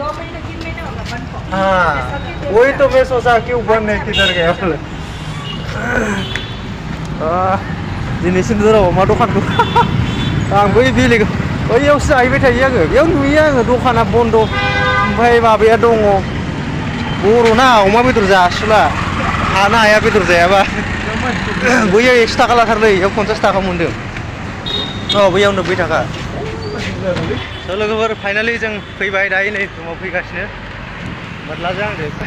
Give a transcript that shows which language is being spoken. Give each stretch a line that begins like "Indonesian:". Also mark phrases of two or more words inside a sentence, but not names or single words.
Hindi: हाँ वही तो मैं सोचा क्यों बंद है किधर गया बोले
Bodo: दिनैसिम र' अमा दखानखौ आं बै बेलेग बैयावसो जाहैबाय थायो आङो बेयाव नुयो आङो दखाना बन्द ओमफ्राय माबाया दङ बर'ना अमा बेदर जासुला हानो हाया बेदर जायाबा बैयाव 100 थाखा लाथारलै बेयाव 50 थाखा मोनदों औ बैयाव 90 थाखा स' लोगोफोर फाइनालि जों फैबाय दायो नै रुमाव फैगासिनो बदलाजों आंजों